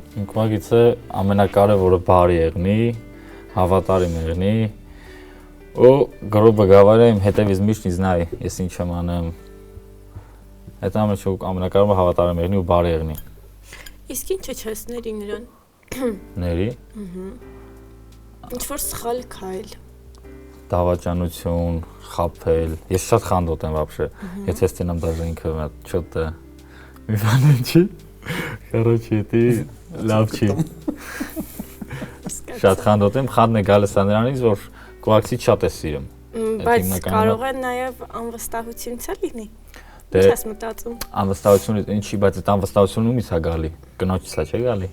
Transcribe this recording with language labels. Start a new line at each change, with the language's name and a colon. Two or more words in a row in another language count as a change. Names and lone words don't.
Armenian: Իմ կողակիցը ամենակարևորը բարի եղնի, հավատարիմ եղնի, ու գրոբը գավարը իմ հետևից միշտ ինձ նայ, ես ինչ եմ անեմ։ Այդ ամենակարևորը հավատարիմ եղնի ու բարի եղնի։ Իսկ ինչը չես ների նրան։ Ների։ Ինչ որ սխալ քայլ։ Դավաճանություն, խաբել։ Ես շատ խանդոտ եմ вообще։ Եթե ստենամ даже ինքը что-то մի բան չի։
Russian: Короче, ты
Armenian: լավ չի։ Շատ խանդոտ եմ, խանդն է գալիս նրանից, որ կողակցի շատ է սիրում։ Բայց կարող է նաև անվստահությունից լինի։ Դե Ինչ ես մտածում։ անվստահությունից ինչի, բայց այդ անվստահությունը ումից է գալի։ Կնոջից է չէ գալի։